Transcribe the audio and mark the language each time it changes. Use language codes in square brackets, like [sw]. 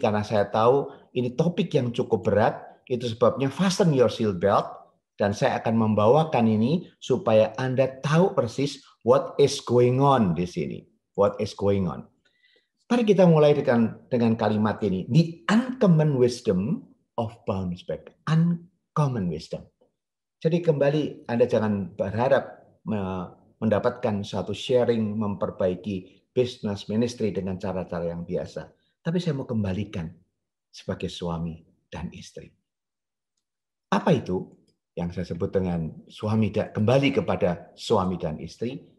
[id] Karena saya tahu ini topik yang cukup berat. Itu sebabnya [en] fasten your seat belt. [id] Dan saya akan membawakan ini supaya Anda tahu persis [en] what is going on [id] di sini. [en] What is going on. [id] Mari kita mulai dengan kalimat ini. [en] The uncommon wisdom of bounce back. Uncommon wisdom. [id] Jadi kembali Anda jangan berharap mendapatkan satu sharing memperbaiki business ministry dengan cara-cara yang biasa. Tapi saya mau kembalikan sebagai suami dan istri. Apa itu yang saya sebut dengan kembali kepada suami dan istri?